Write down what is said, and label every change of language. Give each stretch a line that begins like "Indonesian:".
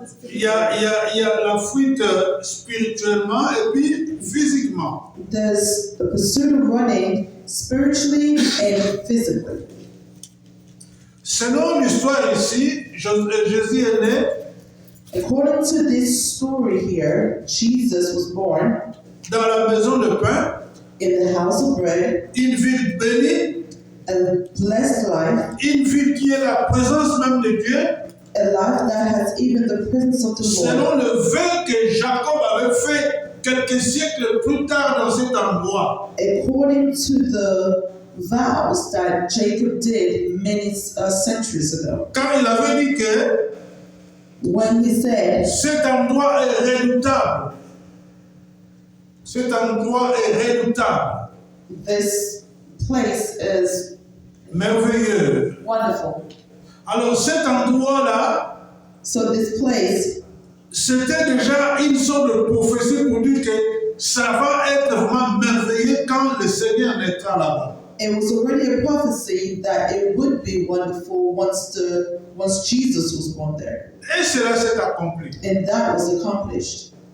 French: Il y a la fuite spirituellement et puis physiquement.
English: There's the pursuit of running spiritually and physically.
French: Selon l'histoire ici, Jésus est né
English: According to this story here, Jesus was born
French: dans la maison de pain,
English: in the house of bread,
French: une ville bénie,
English: a blessed life,
French: une ville qui est la présence même de Dieu,
English: a life that has even the presence of the Lord.
French: selon le vœu que Jacob avait fait quelques siècles plus tard dans cet endroit.
English: According to the vows that Jacob did many centuries ago,
French: Quand il avait dit que
English: when he said,
French: cet endroit est redoutable. Cet endroit est redoutable,
English: "This place is
French: merveilleux.
English: wonderful."
French: Alors cet endroit-là,
English: So this place,
French: c'était déjà une sorte de prophétie pour dire que ça va être vraiment merveilleux quand le Seigneur naîtra là-bas.
English: it was already a prophecy that it would be wonderful once Jesus was born there,
French: Et cela s'est accompli.
English: and that was accomplished.